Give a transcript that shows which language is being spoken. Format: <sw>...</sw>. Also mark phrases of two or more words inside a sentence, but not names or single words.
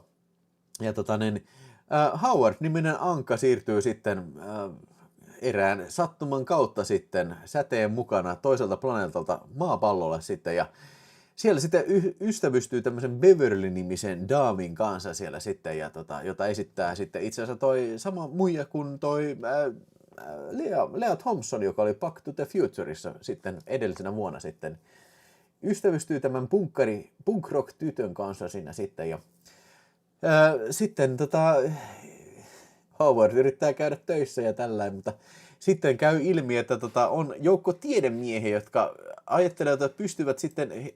<fi>Ja Howard-niminen ankka siirtyy sitten erään sattuman kautta sitten säteen mukana toiselta planeetalta maapallolle sitten, ja siellä sitten ystävystyy tämmöisen Beverly-nimisen daamin kanssa siellä sitten, ja jota esittää sitten itse asiassa toi sama muija kuin toi Lea Thompson, joka oli Back to the Futureissa sitten edellisenä vuonna sitten. Ystävystyy tämän</fi> <en>punk rock</en> <fi>tytön kanssa siinä sitten, ja sitten Howard yrittää käydä töissä ja tällainen, mutta sitten käy ilmi, että on joukko tiedemiehiä, jotka ajattelevat, että pystyvät sitten</fi>